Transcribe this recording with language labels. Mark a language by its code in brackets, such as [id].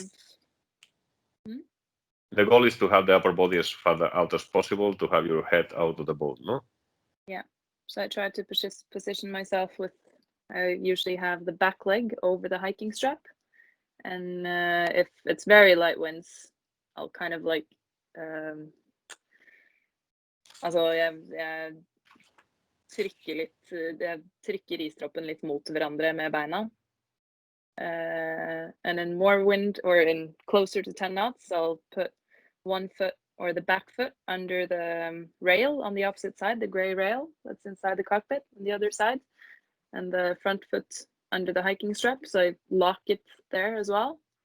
[en] is the goal is to have the upper body as far out as possible, to have your head out of the boat, no? Yeah. So I try to position myself with. I usually have the back leg over the hiking strap, and if it's very light winds, I'll kind of like. [no] Altså, jeg trykker ristroppen litt mot hverandre med beina. [en] And in more wind or in closer to 10 knots, I'll put one foot or the back foot under the rail on the opposite side, the gray rail that's inside the cockpit on the other side, and the front foot under the hiking strap. So I lock it there as well.